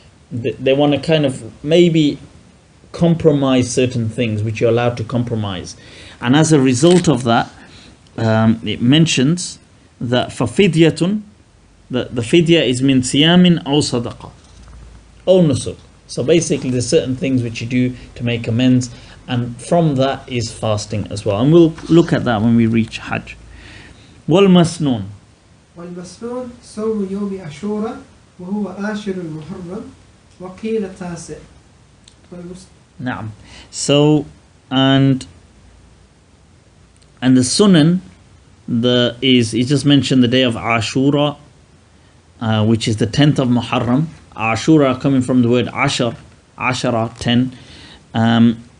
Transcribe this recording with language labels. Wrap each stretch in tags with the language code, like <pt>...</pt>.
<en>they want to kind of maybe compromise certain things which you're allowed to compromise, and as a result of that it mentions that for fidyatun, that the fidya is</en> <ar>min siyamin aw sadaqa aw nusuk.</ar> <en>So basically there's certain things which you do to make amends, and from that is fasting as well, and we'll look at that when we reach Hajj.</en> <ar>Wal masnoon. والمسنون صوم يوم عاشوراء وهو آشر المحرم وقيل التاسع. Naam.</ar> <en>So and the sunan, he just mentioned the day of Ashura, which is the 10th of Muharram. Ashura coming from the word ashar, ashara, 10.</en>